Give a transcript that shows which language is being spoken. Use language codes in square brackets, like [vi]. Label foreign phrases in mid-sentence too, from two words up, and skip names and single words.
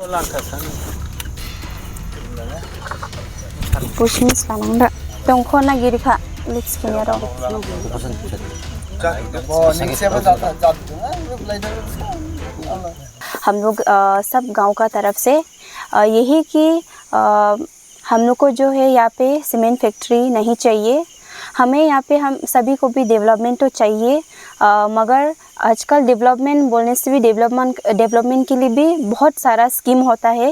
[trp] Pushmis kanangda tongkho na giri kha lips kinya ro [hi] हम लोग सब गांव का तरफ से यही कि हम लोग को जो है यहाँ पे सीमेंट फैक्ट्री नहीं चाहिए। हमें यहाँ पे हम सभी को भी डेवलपमेंट तो चाहिए, मगर आजकल डेवलपमेंट बोलने से भी डेवलपमेंट के लिए भी बहुत सारा स्कीम होता है।